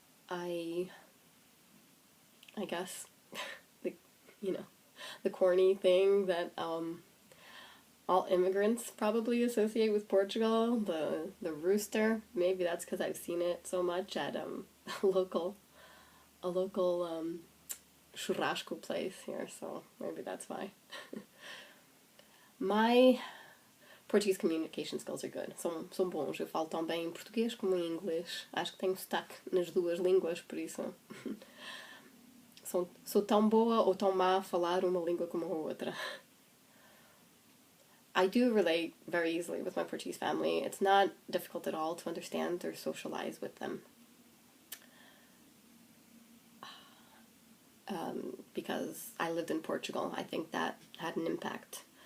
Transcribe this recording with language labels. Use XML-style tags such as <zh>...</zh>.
<en>I guess the the corny thing that all immigrants probably associate with Portugal, the rooster. Maybe that's because I've seen it so much at a local churrasco place here, so maybe that's why. My Portuguese communication skills are good,</en> <pt>são bons. Eu falo tão bem em português como em inglês. Acho que tenho sotaque nas duas línguas, por isso sou tão boa ou tão má a falar uma língua como a outra.</pt> <en>I do relate very easily with my Portuguese family. It's not difficult at all to understand or socialize with them. Because I lived in Portugal, I think that had an impact.</en>